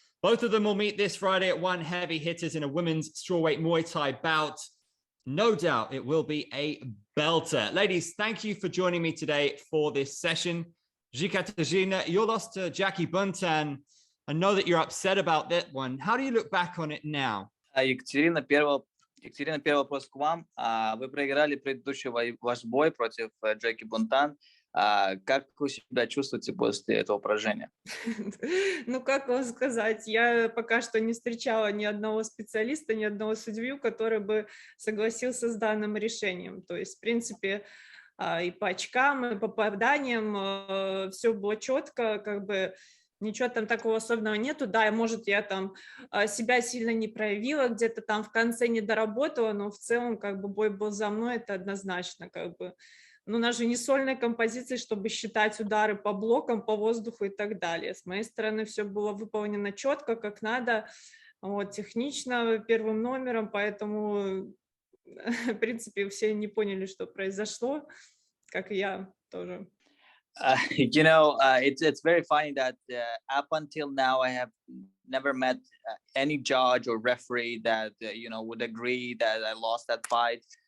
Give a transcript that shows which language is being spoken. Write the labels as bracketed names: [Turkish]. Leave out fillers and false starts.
[English] Both of them will meet this Friday at One Heavy Hitters in a women's strawweight Muay Thai bout. No doubt it will be a belter. Ladies, thank you for joining me today for this session. Ekaterina, you lost to Jackie Buntan. I know that you're upset about that one. How do you look back on it now? [Russian] Екатерина, первый вопрос к вам. Вы проиграли предыдущий ваш бой против Джеки Бунтан. Как вы себя чувствуете после этого поражения? Ну, как вам сказать, я пока что не встречала ни одного специалиста, ни одного судью, который бы согласился с данным решением. То есть, в принципе, и по очкам, и по попаданиям все было четко, как бы ничего там такого особенного нету. Да, может, я там себя сильно не проявила, где-то там в конце не доработала, но в целом как бы бой был за мной, это однозначно как бы. Ну, у нас же не сольная композиция, чтобы считать удары по блокам, по воздуху и так далее. С моей стороны все было выполнено четко, как надо, вот, технично, первым номером, поэтому, в принципе, все не поняли, что произошло, как и я тоже. [English] It's very funny that up until now I have never met any judge or referee that would agree that I lost that fight.